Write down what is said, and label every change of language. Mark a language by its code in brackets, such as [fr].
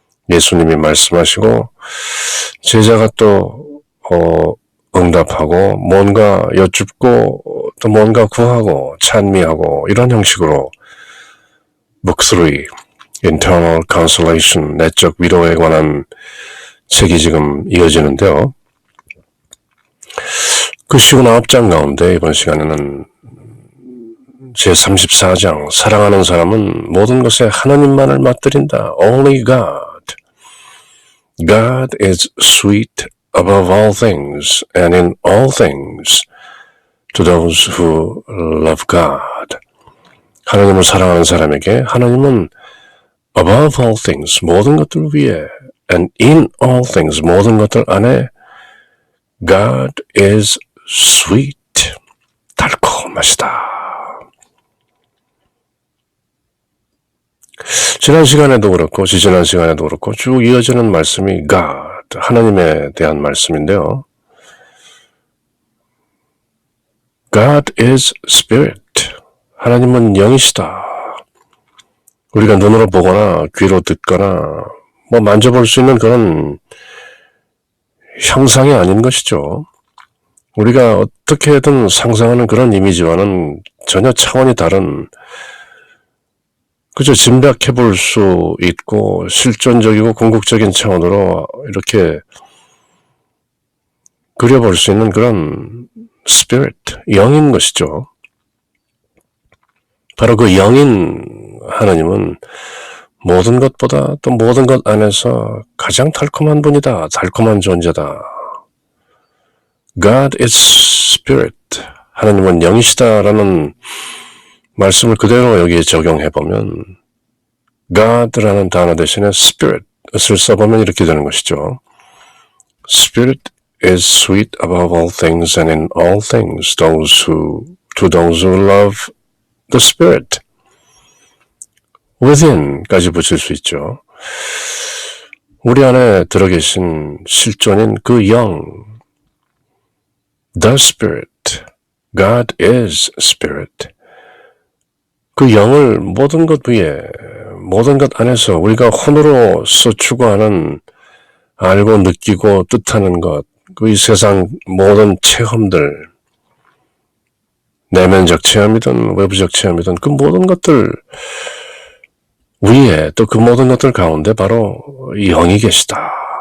[ko] 예수님이 말씀하시고 제자가 또 응답하고 뭔가 여쭙고 또 뭔가 구하고 찬미하고 이런 형식으로 목소리, [en] internal consolation, [ko] 내적 위로에 관한 책이 지금 이어지는데요. 그 쉬운 9장 가운데 이번 시간에는 제34장, 사랑하는 사람은 모든 것에 하나님만을 맛들인다. [en] Only God. God is sweet above all things and in all things to those who love God. [ko] 하나님을 사랑하는 사람에게 하나님은 [en] above all things, [ko] 모든 것들 위에, [en] and in all things, [ko] 모든 것들 안에 [en] God is sweet, [ko] 달콤하시다. 지난 시간에도 그렇고 지지난 시간에도 그렇고 쭉 이어지는 말씀이 God, 하나님에 대한 말씀인데요. [en] God is spirit, [ko] 하나님은 영이시다. 우리가 눈으로 보거나 귀로 듣거나 만져볼 수 있는 그런 형상이 아닌 것이죠. 우리가 어떻게든 상상하는 그런 이미지와는 전혀 차원이 다른, 그저 짐작해 볼 수 있고 실존적이고 궁극적인 차원으로 이렇게 그려볼 수 있는 그런 spirit, 영인 것이죠. 바로 그 영인 하나님은 모든 것보다 또 모든 것 안에서 가장 달콤한 분이다. 달콤한 존재다. [en] God is spirit. [ko] 하나님은 영이시다라는 말씀을 그대로 여기에 적용해보면 God라는 단어 대신에 spirit을 써보면 이렇게 되는 것이죠. [en] Spirit is sweet above all things and in all things to those who love the spirit. [ko] within까지 붙일 수 있죠. 우리 안에 들어계신 실존인 그 영, the spirit, [en] God is spirit. [ko] 그 영을 모든 것 위에, 모든 것 안에서 우리가 혼으로서 추구하는, 알고 느끼고 뜻하는 것, 그 이 세상 모든 체험들, 내면적 체험이든 외부적 체험이든 그 모든 것들 위에 또 그 모든 것들 가운데 바로 영이 계시다.